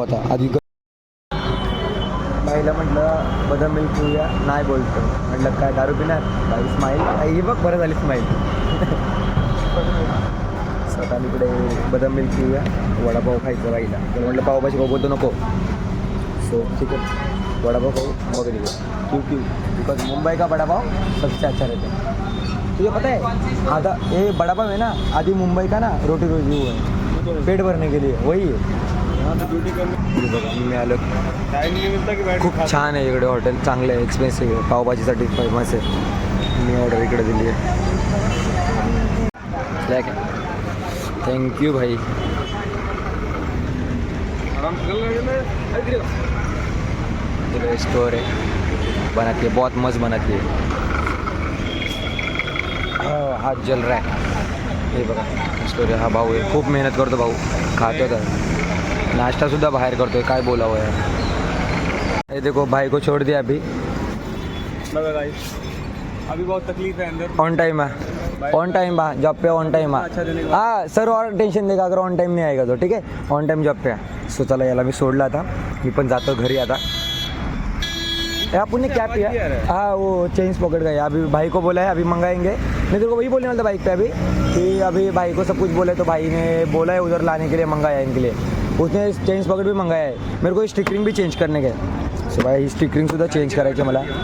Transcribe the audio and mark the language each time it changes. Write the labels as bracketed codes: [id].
[mr] आता आधी बाईला म्हटलं बदाम मिल्क पिऊया, नाही बोलतो. म्हटलं काय दारू पिणार? बाई स्माईल, ही बघ बरं झाली स्माईल. स्वतः इकडे बदाम मिल्क पिऊया, वडापाव खायचं बाईला. तर म्हटलं पावभाजी खाऊ, बोलतो नको. सो ठीक आहे, वडापाव खाऊ मग निघूया. [hi] क्योंकि बिकॉज मुंबई का वडापाव सबसे अच्छा रहता है. तुझे पता है आधा ये वडापाव है ना, आधी मुंबई का ना रोटी रोजी वो है, पेट भरने के लिए वही है. [mr] मी आलो, खूप छान आहे इकडे हॉटेल, चांगलं आहे, एक्सपेन्सिव्ह आहे. पावभाजीसाठी फेमस आहे. मी ऑर्डर इकडे दिली आहे. [en] Thank you भाई. [hi] स्टोर है, बनाती है, बहुत मस्त बनाती है. हाथ जल रहा है. [mr] हे बघा स्टोर आहे. हा भाऊ आहे, खूप मेहनत करतो भाऊ, खातो तर नाश्तासुद्धा बाहेर करतोय. काय बोलावं यार. [hi] ये देखो भाई को छोड़ दिया अभी. अभी बहुत तकलीफ है अंदर. ऑन टाइम है, ऑन टाइम बा जॉब पे, ऑन टाइम हाँ सर. और टेन्शन देगा अगर ऑन टाइम नहीं आएगा तो, ठीक है. ऑन टाइम जॉब पे. [mr] So चला याला मी सोडला आता, मी पण जातो घरी आता. [hi] आपने क्या किया? हाँ वो चेंज पॉकेट गया. अभी भाई को बोला है अभी मंगाएंगे. मैं तेरे को वही बोलने वाला था बाइक पे अभी, कि अभी भाई को सब कुछ बोला है, तो भाई ने बोला है उधर लाने के लिए, मंगाया इनके लिए. उसने चेंज पॉकेट भी मंगाया है. मेरे को स्टिकरिंग भी चेंज करने के. [mr] सो भाई स्टिकरिंग सुद्धा चेंज करायचं मला.